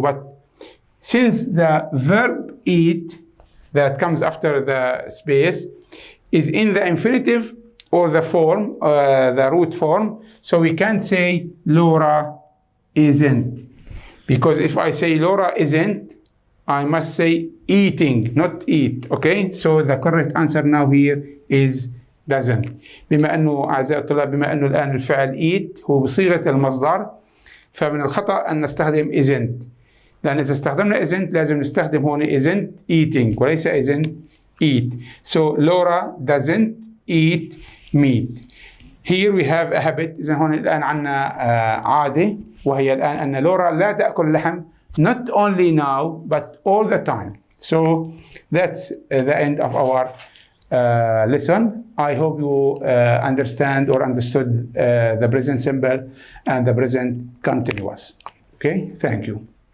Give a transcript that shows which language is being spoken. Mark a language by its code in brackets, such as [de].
[en] But since the verb eat that comes after the space is in the infinitive or the form, the root form, so we can't say Laura isn't. Because if I say Laura isn't, I must say eating, not eat. Okay? So the correct answer now here is doesn't. [ar] بما أنه أعزائي الطلاب بما أنه الآن الفعل eat هو بصيغة المصدر فمن الخطأ أن نستخدم isn't. لأن إذا استخدمنا isn't لازم نستخدم هون [en] isn't eating [ar] وليس [en] isn't eat. So Laura doesn't eat meat. Here we have a habit. [ar] إذا هون الآن عنا عادة وهي الآن أن لورا لا تأكل لحم. [en] Not only now, but all the time. So that's the end of our lesson. I hope you understand or understood the present simple and the present continuous. Okay, thank you.